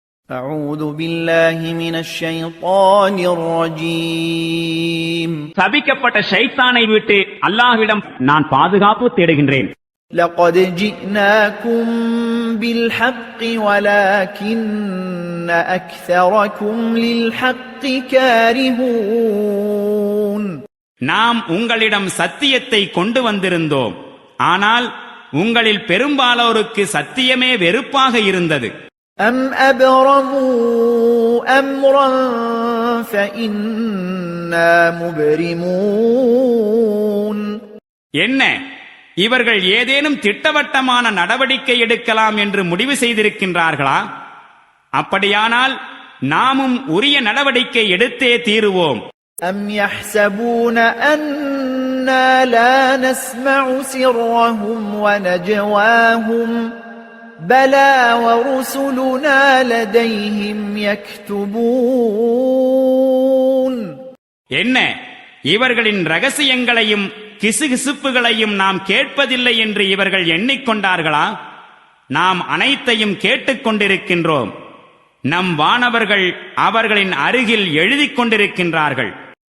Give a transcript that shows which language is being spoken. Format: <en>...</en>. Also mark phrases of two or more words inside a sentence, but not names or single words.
<ar>أعوذ بالله من الشيطان الرجيم</ar> <ta>சபிக்கப்பட்ட ஷைத்தானை விட்டு அல்லாஹ்விடம் நான் பாதுகாப்பு தேடுகின்றேன்.</ta> <ar>لقد جئناكم بالحق ولكن أكثركم للحق كارهون</ar> <ta>நாம் உங்களிடம் சத்தியத்தை கொண்டு வந்திருந்தோம், ஆனால் உங்களில் பெரும்பாலோருக்கு சத்தியமே வெறுப்பாக இருந்தது.</ta> <ar>أم أبرموا أمرا فإنا مبرمون</ar> <ta>என்ன, இவர்கள் ஏதேனும் திட்டவட்டமான நடவடிக்கை எடுக்கலாம் என்று முடிவு செய்திருக்கின்றார்களா? அப்படியானால் நாமும் உரிய நடவடிக்கை எடுத்தே தீருவோம்.</ta> <ar>أم يحسبون أنا لا نسمع سرهم ونجواهم بلى ورسلنا لديهم يكتبون</ar> <ta>என்ன, இவர்களின் ரகசியங்களையும் கிசுகிசுப்புகளையும் நாம் கேட்பதில்லை என்று இவர்கள் எண்ணிக்கொண்டார்களா? நாம் அனைத்தையும் கேட்டுக் கொண்டிருக்கின்றோம். நம் வானவர்கள் அவர்களின் அருகில் எழுதிக் கொண்டிருக்கின்றார்கள்.</ta>